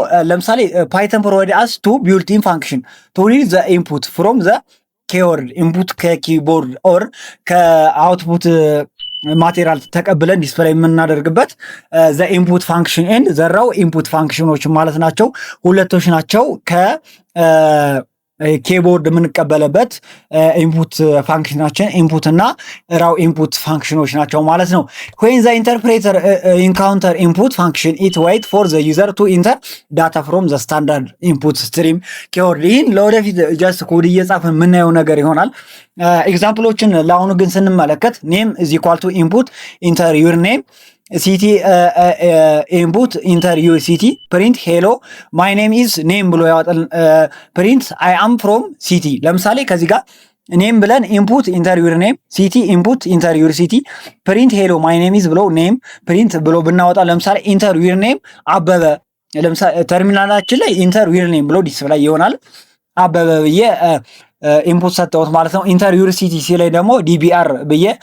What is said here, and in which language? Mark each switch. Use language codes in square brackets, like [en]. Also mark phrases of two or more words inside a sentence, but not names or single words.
[en] ለምሳሌ Python provide us two built-in function to read the input from the keyword input [am] ከኪቦርድ ኦር ከአውትፑት ማቴሪያል ተቀብለን ዲስፕሌይ የምናደርግበት [en] the input function and the raw input functions [am] ማለት ናቸው። ሁለቶች ናቸው። ኬቦርድ የምንቀበልበት [en] input function input [am] እና ራው ኢንፑት ፋንክሽኖች ናቸው ማለት ነው። [en] when the interpreter encounter input function it wait for the user to enter data from the standard input stream keyword [am] ይህን ለወደፊት ጀስት ኮድ እየጻፍን የምናየው ነገር ይሆናል። ኤግዛምፕሎችን ለአሁኑ ግን ስንመለከት [en] name is equal to input enter your name city input enter your city print hello my name is name ብሎ ያወጣል። print I am from city። ለምሳሌ ከዚህ ጋር ኔም ብለን input enter your name city input enter your city print hello my name is ብሎ ኔም ፕሪንት ብሎ ብናወጣ ለምሳሌ enter your name አበበ፣ ለምሳሌ ተርሚናላችን ላይ enter your name ብሎ ዲስፕላይ ይሆናል። አበበ ብዬ ኢንፑት ሰጠሁት ማለት ነው። enter your city ሲ ላይ ደግሞ ዲቢአር ብዬ